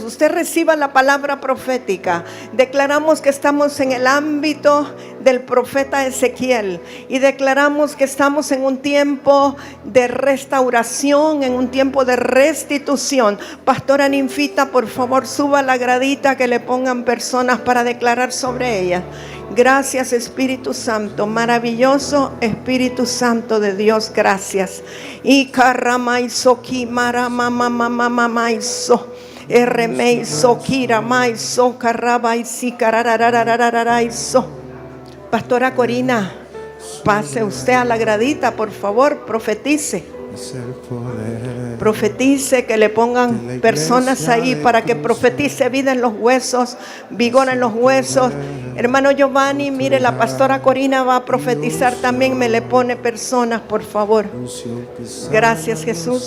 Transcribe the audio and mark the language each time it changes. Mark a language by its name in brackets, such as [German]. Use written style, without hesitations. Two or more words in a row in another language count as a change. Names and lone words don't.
[Spanish] Usted reciba la palabra profética. Declaramos que estamos en el ámbito del profeta Ezequiel y declaramos que estamos en un tiempo de restauración, en un tiempo de restitución. Pastora Ninfita, por favor, suba a la gradita, que le pongan personas para declarar sobre ella. Gracias, Espíritu Santo, maravilloso Espíritu Santo de Dios, gracias. Y karamaiso kimara mama mama mamaiso. Ermeiso kira maiso karabaisi kararararararaiso. Pastora Corina, pase usted a la gradita, por favor, profetice. Profetice, que le pongan personas ahí para que profetice vida en los huesos, vigor en los huesos. Hermano Giovanni, mire, la pastora Corina va a profetizar también, me le pone personas, por favor.